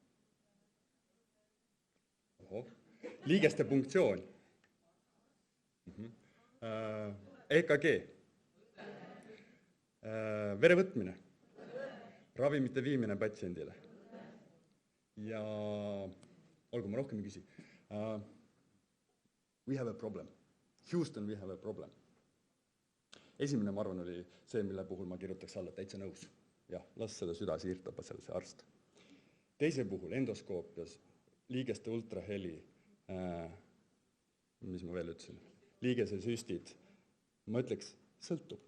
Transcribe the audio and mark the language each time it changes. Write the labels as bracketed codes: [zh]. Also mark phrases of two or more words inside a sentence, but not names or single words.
[et] Liigeste punktsioon. EKG. Verevõtmine. Ravimite viimine patsiendile. Ja olgu, ma rohkem ei küsi. [en] We have a problem. Houston, we have a problem. [et] Esimene, ma arvan, oli see, mille puhul ma kirjutaks alla täitsa nõus. Jah, las seda süda siirdab seal see arst. Teise puhul, endoskoopias, liigeste ultraheli, mis ma veel ütlesin, liigese süstid, ma ütleks, sõltub.